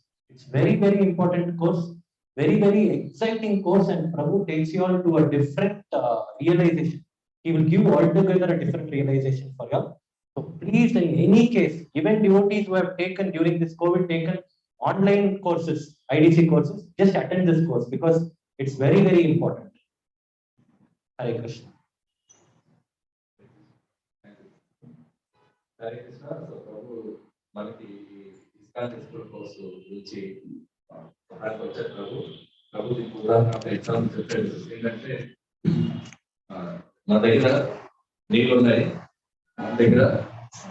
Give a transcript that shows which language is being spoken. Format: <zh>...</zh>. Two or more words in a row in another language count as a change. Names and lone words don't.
<en>It's very, very important course, very, very exciting course, and Prabhu takes you all to a different realization. He will give altogether a different realization for you. So please, in any case, even devotees who have taken during this COVID, taken online courses, IDC courses, just attend this course because it's very, very important. Hare Krishna.</en> <te>హరే కృష్ణ. సో ప్రభు మనకి ఇస్కాన్</te> <en>textbook course</en> <te>గురించి సహాయకు వచ్చారు ప్రభు దీనికి ఉదాహరణ ఎగ్జాంపుల్ చెప్పాడు. ఏంటంటే మన దగ్గర నీళ్ళు ఉన్నాయి, మన దగ్గర</te>